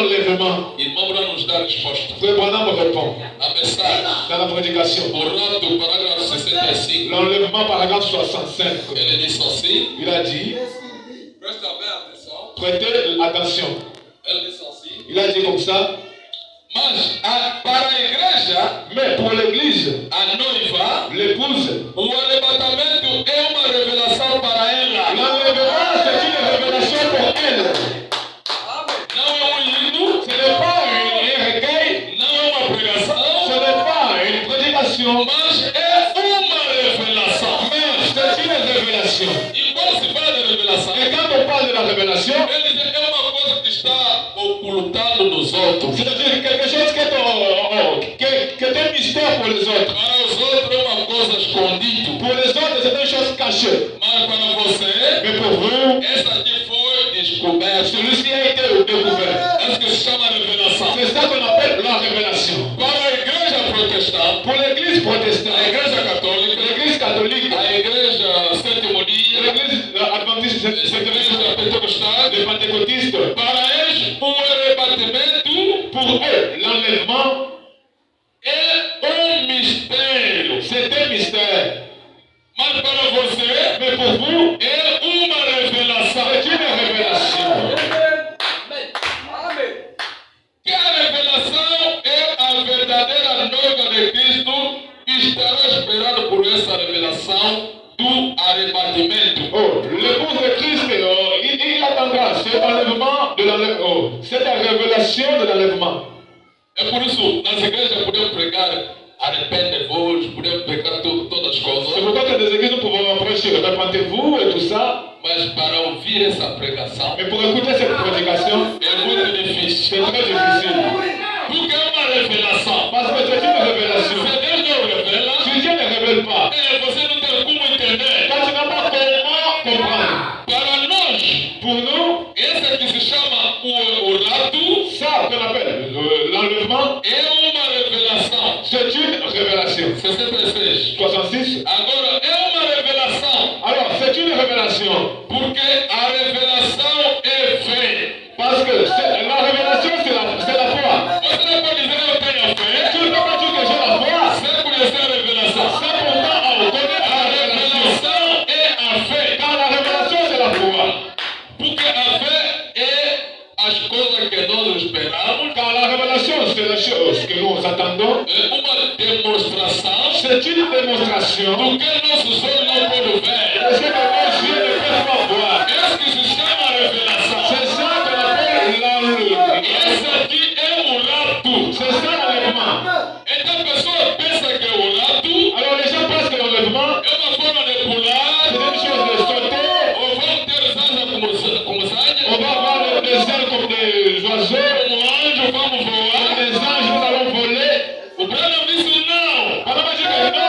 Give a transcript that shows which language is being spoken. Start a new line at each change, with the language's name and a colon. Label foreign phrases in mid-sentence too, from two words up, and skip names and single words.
French: l'enlèvement.
Portuguese: Irmão Branham nos dá a resposta.
French: Frère Branham répond
Portuguese: A mensagem,
French: dans la prédication.
Portuguese: o rapto, parágrafo 65,
French: L'enlèvement, paragraphe 65.
Portuguese: ele diz assim,
French: Il a dit,
Portuguese: presta bem atenção,
French: prêtez attention.
Portuguese: ele diz assim,
French: Il a dit comme ça,
Portuguese: mas para a igreja,
French: mais pour l'église,
Portuguese: a noiva,
French: l'épouse,
Portuguese: o arrebatamento é uma revelação para ela.
French: l'enlèvement, c'est une révélation pour elle.
Portuguese: Não é um hino,
French: Ce n'est pas un recueil,
Portuguese: não é uma
French: ce
Portuguese: pregação,
French: n'est pas une prédication,
Portuguese: mas é uma revelação.
French: mais c'est une révélation.
Portuguese: E quando se fala de revelação,
French: Et quand on parle de la révélation,
Portuguese: ele diz, é uma coisa que está ocultando nos outros.
French: c'est-à-dire quelque chose qui est un mystère pour les autres.
Portuguese: Para os outros é uma coisa escondida.
French: Pour les autres, c'est une chose cachée.
Portuguese: Mas para você,
French: Mais pour vous,
Portuguese: essa aqui foi descoberta.
French: celui-ci a été découvert.
Portuguese: É isso que se chama revelação.
French: C'est ça qu'on appelle la révélation.
Portuguese: Para a igreja protestante,
French: Pour l'église
Portuguese: a
French: protestante,
Portuguese: igreja católica,
French: l'église catholique,
Portuguese: a igreja sétimo dia,
French: l'église adventiste,
Portuguese: a
French: c'est
Portuguese: igreja pentecostal,
French: les pentecôtistes.
Portuguese: para eles o arrebatamento
French: Pour eux, l'enlèvement,
Portuguese: é mistério.
French: c'est un mystère.
Portuguese: Mas para você,
French: Mais pour vous,
Portuguese: é uma revelação.
French: c'est une révélation.
Portuguese: Que a revelação é a verdadeira noiva de Cristo que estará esperando por essa revelação do arrebatamento.
French: Oh, l'épouse de Christ, il attendra cet enlèvement de l'enlèvement. Cette révélation de l'enlèvement.
Portuguese: É por isso, nas igrejas podemos pregar arrepende-vos, podemos pregar todas as
French: C'est
Portuguese: coisas,
French: pourquoi que des églises nous pouvons prêcher, répentez-vous et tout ça.
Portuguese: mas para ouvir essa pregação
French: Mais pour écouter cette prédication,
Portuguese: é muito difícil.
French: c'est très difficile.
Portuguese: Porque é uma revelação.
French: Parce que c'est une révélation.
Portuguese: Se Deus não revela,
French: Si Dieu ne révèle pas,
Portuguese: você não tem como entender.
French: quand tu n'as pas comment comprendre.
Portuguese: Para nós,
French: Pour nous,
Portuguese: essa que se chama o rapto
French: ça qu'on appelle l'enlèvement,
Portuguese: é uma revelação.
French: c'est une révélation. 66. 66.
Portuguese: Agora, é uma revelação.
French: Alors, c'est une révélation.
Portuguese: Porque a revelação é fé.
French: Parce que la révélation, c'est la foi.
Portuguese: Você não pode dizer eu tenho fé
French: Tu ne peux pas dire que j'ai la foi.
Portuguese: sem conhecer a revelação.
French: C'est pourtant connaître
Portuguese: A
French: la révélation.
Portuguese: revelação é a fé.
French: Car la révélation, c'est la foi.
Portuguese: Porque a fé é as coisas que nós esperamos.
French: Car la révélation, c'est la chose que nous attendons.
Portuguese: É uma demonstração
French: C'est une démonstration
Portuguese: do que nossos olhos não podem ver.
French: de ce que nos yeux ne peuvent pas voir.
Portuguese: É isso que se chama revelação.
French: C'est ça qu'on appelle l'enlèvement.
Portuguese: Esse aqui é o rapto.
French: C'est ça l'enlèvement.
Portuguese: Então a pessoa pensa que o rapto
French: Alors les gens pensent que l'enlèvement,
Portuguese: é uma forma de
French: c'est
Portuguese: pular,
French: une chose de sauter.
Portuguese: ou vão ter asas como
French: On
Portuguese: águia,
French: va avoir des ailes comme des oiseaux.
Portuguese: como anjo, vamos
French: Comme
Portuguese: voar.
French: des anges, nous allons voler.
Portuguese: O Branham disse não.
French: On va dire que non.